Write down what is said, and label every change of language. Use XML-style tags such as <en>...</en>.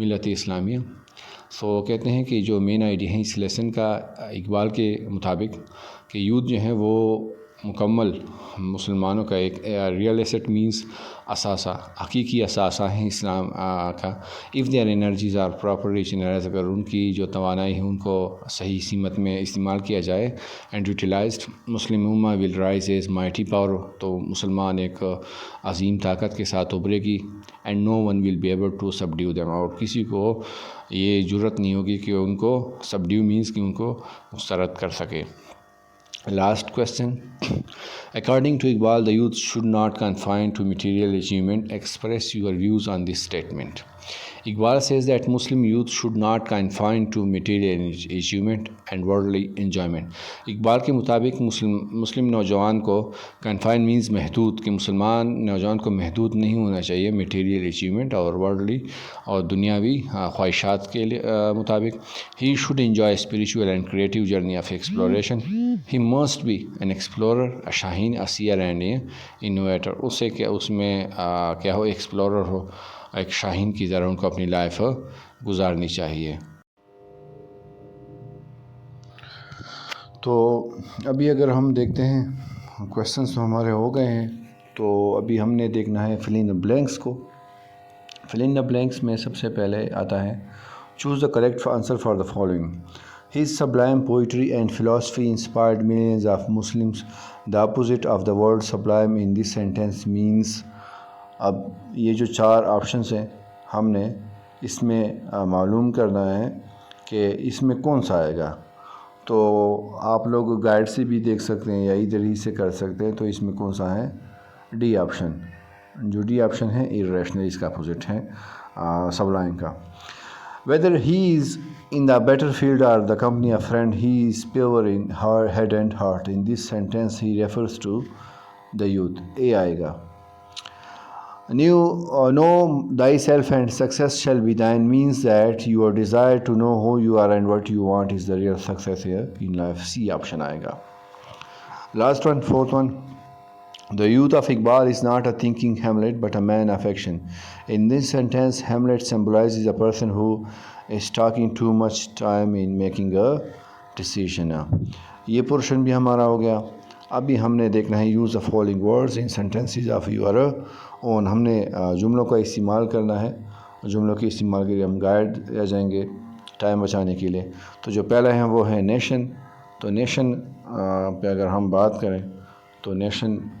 <ur>اسلامیہ۔ سو کہتے ہیں کہ جو مین آئیڈیا ہے اس لیسن کا اقبال کے مطابق کہ یوتھ جو ہے وہ مکمل مسلمانوں کا ایک ریئل ایسٹ مینس اثاثہ، حقیقی اثاثہ ہے اسلام کا۔</ur> <en>if their energies are properly channelized,</en> <ur>اگر ان کی جو توانائی ہے ان کو صحیح سمت میں استعمال کیا جائے،</ur> <en>and utilized Muslim امہ will rise as mighty power,</en> <ur>تو مسلمان ایک عظیم طاقت کے ساتھ ابھرے گی۔</ur> <en>and no one will be able to subdue them,</en> <ur>اور کسی کو یہ جرت نہیں ہوگی کہ ان کو سبڈیو مینس کہ ان کو مسترد کر سکے۔</ur> <en>Last question. According to Iqbal, the youth should not confine to material achievement. Express your views on this statement. Iqbal says that Muslim youth should not confine to material achievement and worldly enjoyment.</en> <ur>Iqbal کے مطابق مسلم نوجوان کو confine means محدود، کہ مسلمان نوجوان کو محدود نہیں ہونا چاہیے میٹیریل اچیومنٹ اور ورلڈلی اور دنیاوی خواہشات کے مطابق۔</ur> <en>He should enjoy spiritual and creative journey of exploration. He must be an explorer, a شاہین، a seer and an innovator.</en> <ur>اس میں کیا ہو، ایکسپلورر ہو، ایک شاہین کی طرح ان کو اپنی لائف گزارنی چاہیے۔ تو ابھی اگر ہم دیکھتے ہیں کویسچنس تو ہمارے ہو گئے ہیں، تو ابھی ہم نے دیکھنا ہے فل ان دا بلینکس کو۔ فل ان دا بلینکس میں سب سے پہلے آتا ہے</ur> <en>Choose the correct answer for the following. His sublime poetry and philosophy inspired millions of Muslims. The opposite of the word sublime in this sentence means.</en> <ur>اب یہ جو 4 آپشنس ہیں ہم نے اس میں معلوم کرنا ہے کہ اس میں کون سا آئے گا۔ تو آپ لوگ گائیڈ سے بھی دیکھ سکتے ہیں یا ادھر ہی سے کر سکتے ہیں۔ تو اس میں کون سا ہے؟ D option. جو ڈی آپشن ہے irrational، اس کا اپوزٹ ہے sublime کا۔</ur> <en>Whether he is in the battlefield or the company of friend, he is pure in head and heart. In this sentence, he refers to the youth. A</en> <ur>آئے گا۔</ur> <en>Know thyself and success shall be thine means that your desire to know who you are and what you want is the real success here in life. C option</en> <ur>آئے گا۔</ur> <en>Last one, fourth one. The youth of Iqbal is not a thinking Hamlet but a man of action. In this sentence, Hamlet symbolizes a person who is taking too much time in making a decision.</en> <ur>یہ portion بھی ہمارا ہو گیا۔ ابھی ہم نے دیکھنا ہے</ur> <en>use the following words in sentences of your own.</en> <ur>ہم نے جملوں کا استعمال کرنا ہے۔ جملوں کے استعمال کے لیے ہم گائیڈ آ جائیں گے ٹائم بچانے کے لیے۔ تو جو پہلا ہے وہ ہے نیشن۔ تو نیشن پہ اگر ہم بات کریں تو نیشن</ur>